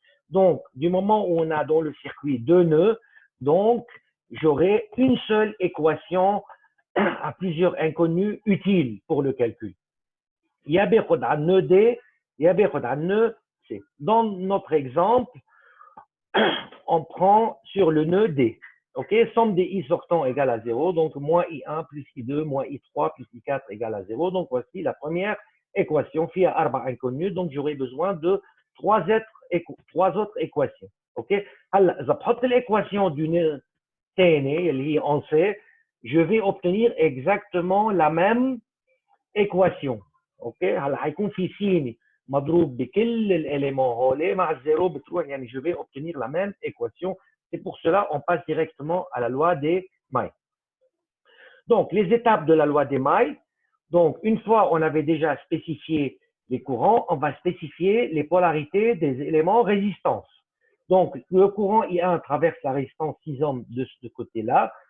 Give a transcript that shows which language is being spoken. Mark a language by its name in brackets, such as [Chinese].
[French] Donc, du moment où on a dans le circuit deux nœuds, donc j'aurai une seule équation à plusieurs inconnus utiles pour le calcul. [Arabic] يا باخد على النœud D, يا باخد على النœud C. [French] Dans notre exemple, on prend sur le nœud D. Ok, somme des I sortants égale à 0, donc moins I1 plus I2 moins I3 plus I4 égale à 0. Donc voici la première équation, [Arabic] فيها أربع [French] inconnus, donc j'aurai besoin de trois autres équations. Ok, [Arabic] هلا إذا بحط [French] l'équation du nœud [Arabic] الثاني اللي هي [French] on sait, je vais obtenir exactement la même équation. [Arabic] Ok, هلا حيكون في سين مضروب بكل الاليمون هولي مع الزيرو بتروح, يعني [French] je vais obtenir la même équation. C'est pour cela on passe directement à la loi des mailles. Donc les étapes de la loi des mailles. Donc une fois on avait déjà spécifié les courants, on va spécifier les polarités des éléments résistance. Donc, le courant I1 traverse la résistance 6 ohms de ce côté-là.